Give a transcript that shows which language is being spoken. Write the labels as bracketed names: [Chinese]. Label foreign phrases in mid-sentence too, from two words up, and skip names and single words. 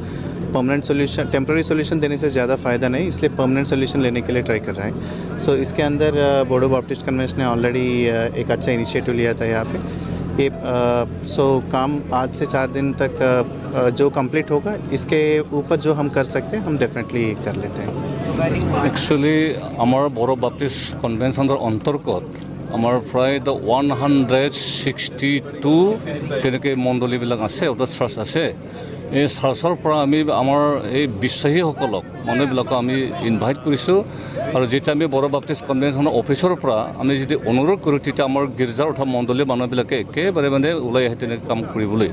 [English] permanent solution temporary solution [Hindi] देने से ज़्यादा फ़ायदा नहीं, इसलिए [English] permanent solution [Hindi] लेने के लिए ट्राई कर रहा है। सो इसके अंदर बोडो बाप्टिस्ट कन्वेंशन ने ऑलरेडी एक अच्छा इनिशिएटिव लिया था यहाँ पे। ये काम आज से 4 दिन तक जो कंप्लीट होगा इसके ऊपर जो हम कर सकते हैं हम डेफिनेटली कर लेते हैं। [Assamese] একচুৱেলি আমাৰ বড়ো বাপ্টিষ্ট কনভেনশ্যনৰ অন্তৰ্গত আমাৰ প্ৰায় 162 তেনেকৈ মণ্ডলীবিলাক আছে, অৰ্থাৎ চাৰ্চ আছে। এই চাৰ্চৰ পৰা আমি আমাৰ এই বিশ্বাসীসকলক মানুহবিলাকক আমি ইনভাইট কৰিছোঁ আৰু যেতিয়া আমি বড়ো বাপ্টিষ্ট কনভেনশ্যনৰ অফিচৰ পৰা আমি যদি অনুৰোধ কৰোঁ তেতিয়া আমাৰ গীৰ্জাৰ অৰ্থাৎ মণ্ডলীৰ মানুহবিলাকে একেবাৰে ওলাই আহে তেনেকৈ কাম কৰিবলৈ।